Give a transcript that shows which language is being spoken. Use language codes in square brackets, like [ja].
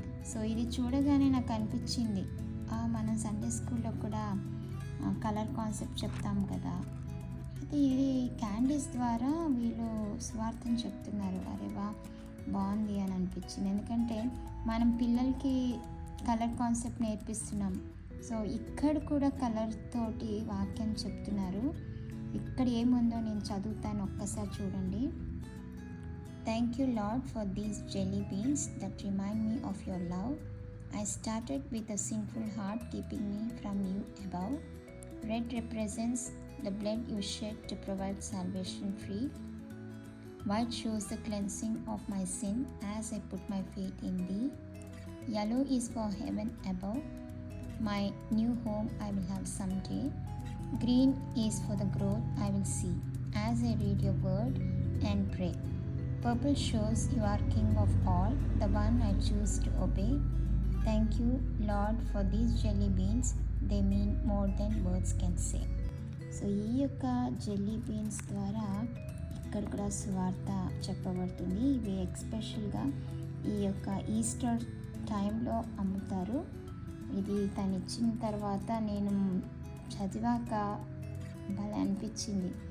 [te] So ఇది చూడగానే నాకు అనిపించింది, మనం సండే స్కూల్లో కూడా కలర్ కాన్సెప్ట్ చెప్తాం కదా, అయితే ఇది క్యాండీస్ ద్వారా వీళ్ళు స్వార్థం చెప్తున్నారు. అరే వా, బాగుంది అని అనిపించింది. ఎందుకంటే మనం పిల్లలకి కలర్ కాన్సెప్ట్ నేర్పిస్తున్నాం. సో ఇక్కడ కూడా కలర్ తోటి వాక్యం చెప్తున్నారు. ఇక్కడ ఏముందో నేను చదువుతాను, ఒక్కసారి చూడండి. [en] Thank you, Lord, for these jelly beans that remind me of your love. I started with a sinful heart, keeping me from you above. Red represents the blood you shed to provide salvation free. White shows the cleansing of my sin as I put my faith in thee. Yellow is for heaven above, my new home I will have someday. Green is for the growth I will see as I read your word and pray. Purple shows you are King of all, the one I choose to obey. Thank you, Lord, for these jelly beans. They mean more than words can say. [te] So ఈ యొక్క jelly beans ద్వారా ఇక్కడ కూడా సువార్త చెప్పబడుతుంది. ఇవి ఎక్స్పెషల్గా ఈ యొక్క ఈస్టర్ టైంలో అమ్ముతారు. ఇది తను ఇచ్చిన తర్వాత నేను చదివాక భలే అనిపించింది.